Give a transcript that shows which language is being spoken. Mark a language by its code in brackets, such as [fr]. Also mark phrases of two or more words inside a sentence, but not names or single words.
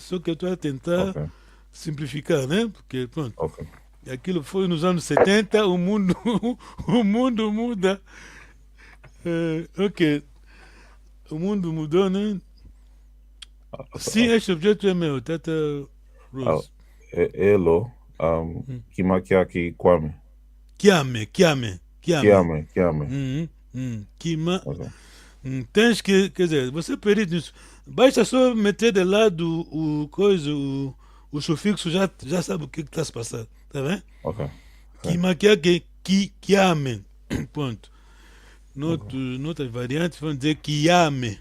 [pt] Só que eu estou a tentar Ok. simplificar, né? Porque, pronto, Ok. aquilo foi nos anos 70, o mundo, o mundo muda. Ok, o mundo mudou, né? Sim, este objeto é meu, Tata Rose. [kg] Elo. Kima, Kiaki, Kwame. Kiame. Kiame. Kima. [pt] Ok. Tens que, quer dizer, você perito nisso. Basta só meter de lado o sufixo, já sabe o que está se passando, tá vendo? Ok. [kg] Kima, kiame. Ponto. [pt] Noutras variantes vão dizer kiame.